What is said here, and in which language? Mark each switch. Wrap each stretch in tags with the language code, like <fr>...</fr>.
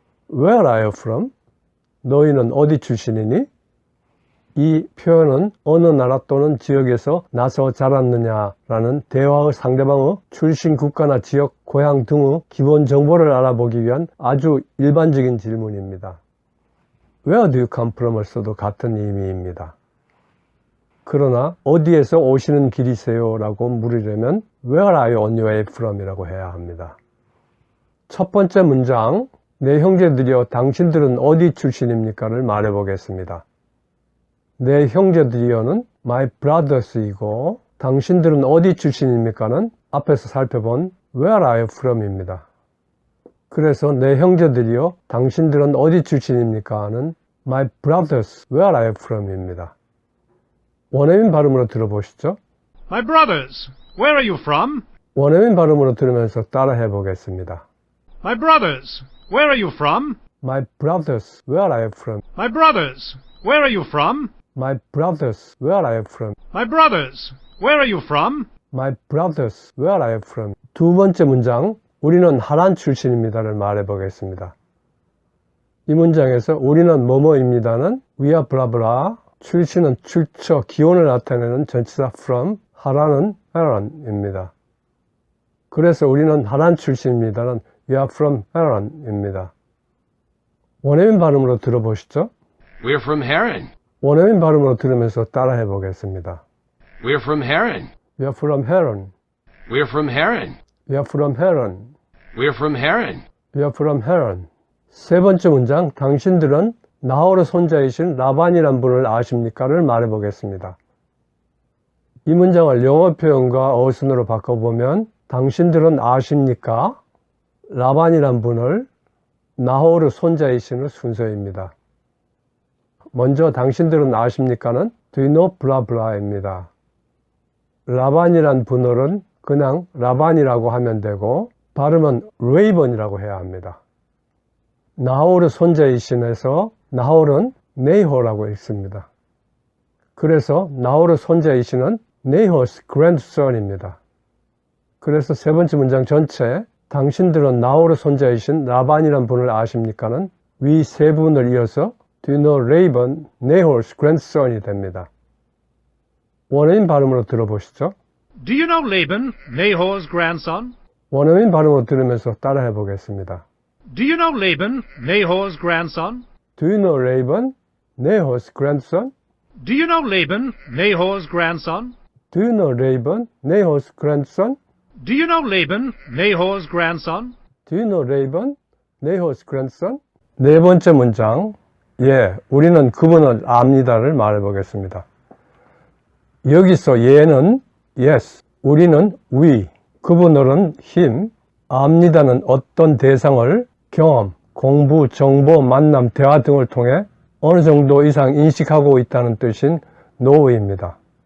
<en>Where are you from?</en> <ko>너희는 어디 출신이니? 이 표현은 어느 나라 또는 지역에서 나서 자랐느냐라는 대화의 상대방의 출신 국가나 지역, 고향 등의 기본 정보를 알아보기 위한 아주 일반적인 질문입니다.</ko> <en>Where do you come from</en> <ko>을 써도 같은 의미입니다. 그러나 어디에서 오시는 길이세요? 라고 물으려면</ko> <en>Where are you on your way from?</en> <ko>이라고 해야 합니다. 첫 번째 문장, 내 형제들이여 당신들은 어디 출신입니까? 를 말해보겠습니다. 내 형제들이여는</ko> <en>my brothers</en> <ko>이고 당신들은 어디 출신입니까? 는 앞에서 살펴본</ko> <en>Where are you from?</en> <ko>입니다. 그래서 내 형제들이여 당신들은 어디 출신입니까?</ko> <en>는 my brothers, where are you from?</en> <ko>입니다. 원어민 발음으로 들어보시죠.</ko> <en>My brothers, where are you from?</en> <ko>원어민 발음으로 들으면서 따라해 보겠습니다.</ko> <en>My brothers, where are you from? My brothers, where are you from? My brothers, where are you from? My brothers, where are you from? My brothers, where are you from? My brothers, where are you from?</en> <ko>두 번째 문장, 우리는 하란 출신입니다를 말해 보겠습니다. 이 문장에서 우리는 뭐뭐입니다는</ko> <en>we are blah blah,</en> <ko>출신은 출처, 기원을 나타내는 전치사 from, 하란은 Haran입니다. 그래서 우리는 하란 출신입니다는</ko> <en>we are from Haran</en> <ko>입니다. 원어민 발음으로 들어보시죠.</ko> <en>We are from Haran.</en> <ko>원어민 발음으로 들으면서 따라해 보겠습니다.</ko> <en>We are from Haran. We are from Haran. We are from Haran. We are from Haran. We are from Haran. We are from Haran.</en> <ko>세 번째 문장, 당신들은 나홀의 손자이신 라반이란 분을 아십니까? 를 말해보겠습니다. 이 문장을 영어 표현과 어순으로 바꿔보면 당신들은 아십니까? 라반이란 분을 나홀의 손자이신의 순서입니다. 먼저 당신들은 아십니까는</ko> <en>Do you know blah blah</en> <ko>입니다. 라반이란 분을은 그냥 라반이라고 하면 되고 발음은 레이번이라고 해야 합니다. 나홀의 손자이신에서 나홀은 네이호라고 읽습니다. 그래서 나홀의 손자이신은</ko> <en>네이호's grandson</en> <ko>입니다. 그래서 세 번째 문장 전체 당신들은 나홀의 손자이신 라반이란 분을 아십니까는 위 세 분을 이어서</ko> <en>Do you know Laban, Nahor's grandson</en> <ko>이 됩니다. 원어민 발음으로 들어보시죠.</ko> <en>Do you know Laban, Nahor's grandson?</en> <ko>원어민 발음으로 들으면서 따라해 보겠습니다.</ko> <en>Do you know Laban, Nahor's grandson? Do you know Laban, Nahor's grandson? Do you know Laban, Nahor's grandson? Do you know Laban, Nahor's grandson? Do you know Laban, Nahor's grandson? Do you know Laban, Nahor's grandson?</en> <ko>네 번째 문장, 예, 우리는 그분을 압니다를 말해보겠습니다. 여기서 예는 yes, 우리는 we, 그분을은 him, 압니다는 어떤 대상을 경험, 공부, 정보, 만남, 대화 등을 통해 어느 정도 이상 인식하고 있다는 뜻인 know입니다.</ko>